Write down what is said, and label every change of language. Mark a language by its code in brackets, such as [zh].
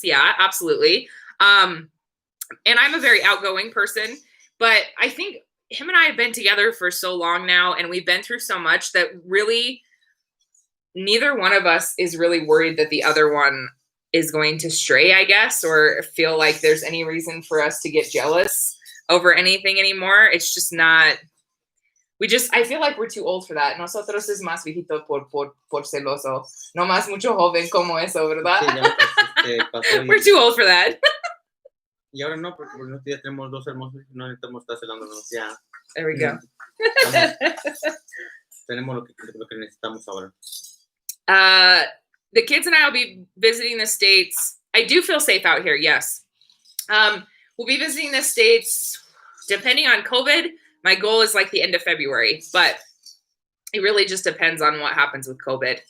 [en] Yeah, absolutely. And I'm a very outgoing person, but I think him and I have been together for so long now, and we've been through so much that really neither one of us is really worried that the other one is going to stray, I guess, or feel like there's any reason for us to get jealous over anything anymore. It's just not. I feel like we're too old for that. [es] Nosotros es más viejito por celoso. No más mucho joven como eso, ¿verdad? Sí, [en] We're too old for that. [es] Y ahora no, porque por unos días tenemos dos hermosos y no necesitamos estar celándonos ya. [en] There we go. [es] Tenemos lo que necesitamos ahora. [en] The kids and I will be visiting the States. I do feel safe out here, yes. We'll be visiting the States depending on COVID. My goal is like the end of February, but it really just depends on what happens with COVID.